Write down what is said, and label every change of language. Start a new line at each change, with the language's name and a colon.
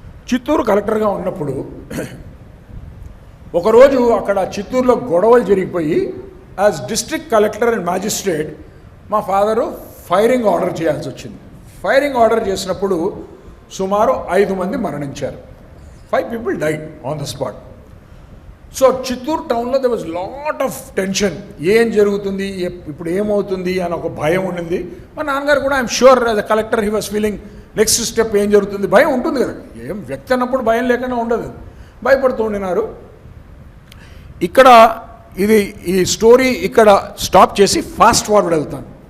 Telugu: చిత్తూరు కలెక్టర్గా ఉన్నప్పుడు ఒకరోజు అక్కడ చిత్తూరులో గొడవలు జరిగిపోయి as district collector and magistrate మా ఫాదరు ఫైరింగ్ ఆర్డర్ చేయాల్సి వచ్చింది. ఫైరింగ్ ఆర్డర్ చేసినప్పుడు సుమారు 5 మంది మరణించారు.
English: 5 people died on the spot.
Telugu: So Chittoor టౌన్లో
English: there was lot of tension.
Telugu: ఏం జరుగుతుంది, ఇప్పుడు ఏమవుతుంది అని ఒక భయం ఉండింది. మా నాన్నగారు కూడా
English: I'm sure as a collector he was feeling next step
Telugu: ఏం జరుగుతుంది, భయం ఉంటుంది కదా, ఏం వ్యక్తి అన్నప్పుడు భయం లేకుండా ఉండదు, భయపడుతూ ఉండినారు. ఇక్కడ ఈ స్టోరీ ఇక్కడ స్టాప్ చేసి ఫాస్ట్ ఫార్వర్డ్ వెళ్తాను.